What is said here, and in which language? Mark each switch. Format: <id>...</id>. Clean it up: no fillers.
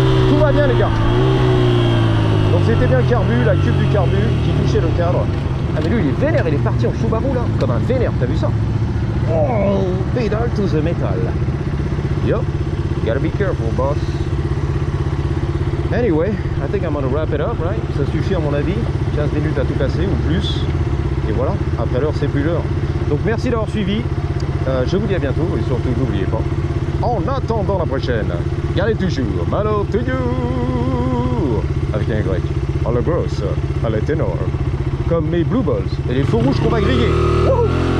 <fr>Tout va bien les gars. Donc c'était bien le carbu, la cube du carbu qui touchait le cadre. Ah mais lui il est vénère, il est parti en Subaru là, comme un vénère, t'as vu ça?</fr> <en>Oh, pedal to the metal. Yup, gotta be careful boss. Anyway, I think I'm gonna wrap it up, right?</en> <fr>Ça suffit à mon avis, 15 minutes à tout casser ou plus. Et voilà, après l'heure c'est plus l'heure. Donc merci d'avoir suivi, je vous dis à bientôt et surtout n'oubliez pas, en attendant la prochaine, gardez toujours Malo to you avec un Y, à la grosse, à la ténor, comme mes</fr> <en>blue balls</en> <fr>et les feux rouges qu'on va griller. Wouhou!</fr>